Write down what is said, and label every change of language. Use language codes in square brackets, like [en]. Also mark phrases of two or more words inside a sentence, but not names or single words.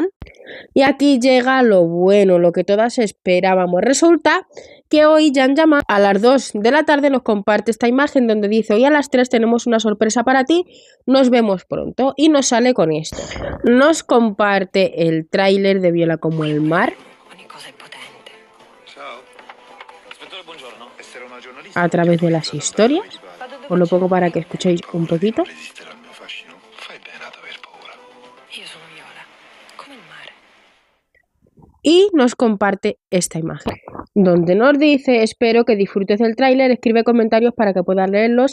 [es] Y aquí llega lo bueno, lo que todas esperábamos. Resulta que hoy Can Yaman a las 2 de la tarde nos comparte esta imagen donde dice: hoy a las 3 tenemos una sorpresa para ti, nos vemos pronto. Y nos sale con esto. Nos comparte el tráiler de Viola como el mar. [it] Ogni cosa è potente. Ciao. Ispettore, buongiorno. [es] a través de las historias. Os lo pongo para que escuchéis un poquito. Y nos comparte esta imagen, donde nos dice: espero que disfrutes del tráiler, escribe comentarios para que puedas leerlos.